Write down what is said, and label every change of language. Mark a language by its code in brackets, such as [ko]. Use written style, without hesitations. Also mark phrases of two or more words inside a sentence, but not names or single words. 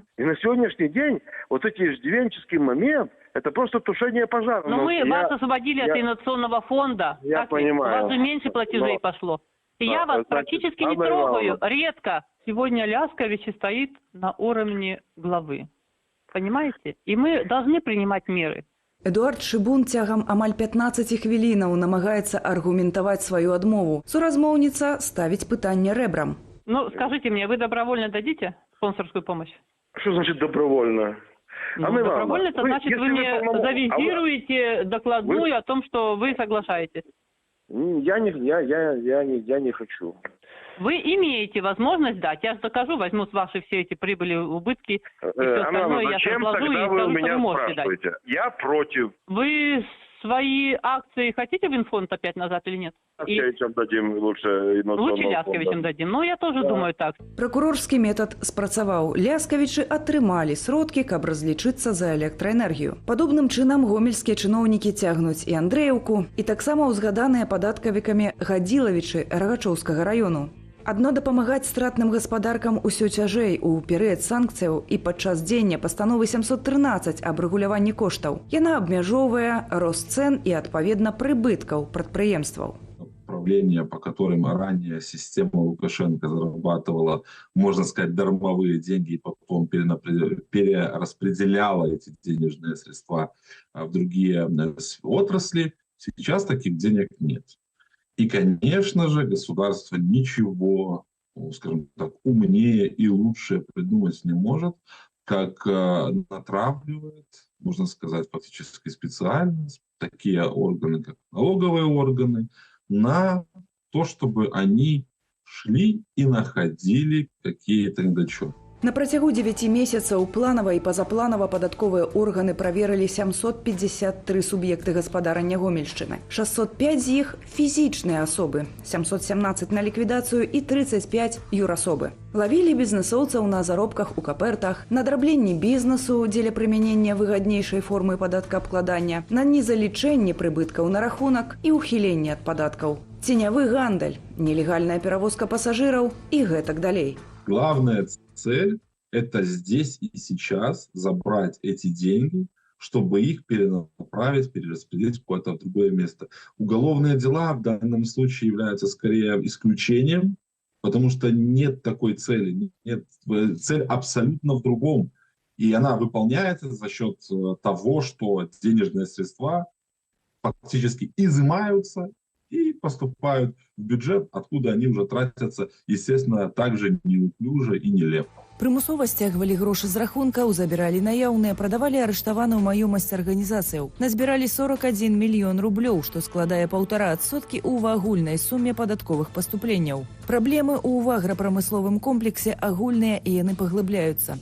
[ru] И на сегодняшний день вот эти иждивенческий момент, это просто тушение пожара. Но мы вас освободили от инновационного фонда. Я так понимаю. У вас же меньше платежей пошло. И я вас практически не трогаю. Редко. Сегодня Ляскович стоит на уровне главы. Понимаете? И мы должны принимать меры. [be] Эдуард Шыбун цягам амаль 15 хвілінаў намагаецца аргументаваць сваю адмову. Суразмоўніца ставіць пытанне рэбрам. [ru] Ну, скажите мне, вы добровольно дадите спонсорскую помощь? Что значит добровольно? Ну, добровольно, это значит, вы мне завизируете докладную о том, что вы соглашаетесь. Я не хочу. Вы имеете возможность дать. Я же докажу, возьму с вашей все эти прибыли, убытки и все остальное, я разложу и скажу, что вы можете дать. Я против. Вы свои акции хотите в инфонд опять назад или нет? Лясковичам дадим лучше. Лучше Лясковичам дадим. Ну, я тоже думаю так. [be] Пракурорскі метад спрацаваў. Ляскавічы атрымалі сродкі, каб разлічыцца за электраэнергію. Падобным чынам гомельскія чыноўнікі цягнуць і Андрэеўку, і таксама ўзгаданыя падаткавікамі Гадзілавічы Рагачоўскага раёну. Адно дапамагаць стратным гаспадаркам усё цяжэй у перыяд санкцыяў і падчас дзеяння пастановы 713 аб рэгуляванні коштаў. Яна абмяжоўвае рост цэн і, адпаведна, прыбыткаў прадпрыемстваў. [ru] Направления, по которым ранее система Лукашенко зарабатывала, можно сказать, дармовые деньги и потом перераспределяла эти денежные средства в другие отрасли, сейчас таких денег нет. И, конечно же, государство ничего, скажем так, умнее и лучше придумать не может, как натравливает, можно сказать, фактически специально такие органы, как налоговые органы, на то, чтобы они шли и находили какие-то недочеты. [be] На працягу 9 месяцаў планава і пазапланава падатковыя органы праверылі 753 суб'екты гаспадарання Гомельшчыны. 605 з іх фізічныя асобы, 717 на ліквідацыю і 35 юрасобы. Лавілі бізнэсоўцаў на заробках у капертах, на драбленні бізнесу дзеля прымянення выгаднейшай формы падаткаабкладання, на незалічэнні прыбыткаў на рахунак і ўхіленні ад падаткаў. Ценявы гандаль, нелегальная перавозка пасажыраў і гэтак далей. [ru] Главная цель – это здесь и сейчас забрать эти деньги, чтобы их перенаправить, перераспределить в какое-то другое место. Уголовные дела в данном случае являются скорее исключением, потому что нет такой цели. Цель абсолютно в другом. И она выполняется за счет того, что денежные средства фактически изымаются и поступают в бюджет, откуда они уже тратятся, естественно, также неуклюже и нелепо. [be] Прымусова сцягвалі грошы з рахункаў, забіралі наяўныя, прадавалі арыштаваную маёмасць арганізацыяў. Назбіралі 41 мільён рублёў, што складае 1,5% ў агульнай суме падатковых паступленняў. Праблемы ў аграпрамысловым комплексе агульныя і яны паглыбляюцца.